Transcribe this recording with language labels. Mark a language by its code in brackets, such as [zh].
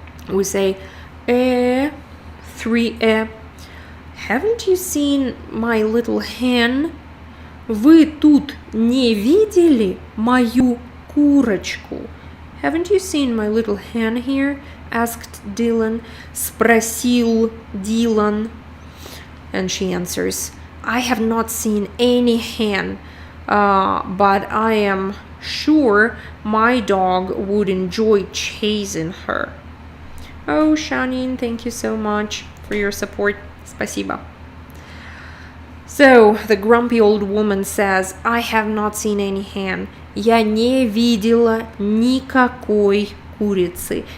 [en] We say 3 Haven't you seen my little hen? [ru] Вы тут не видели мою курочку? [en] Haven't you seen my little hen here? Asked Dylan. Спросил Dylan. And she answers, I have not seen any hen, but I am sure my dog would enjoy chasing her. Oh, Shanin, thank you so much for your support. [ru] Спасибо. [en] So, the grumpy old woman says, I have not seen any hen. [ru] Я не видела никакой курицы.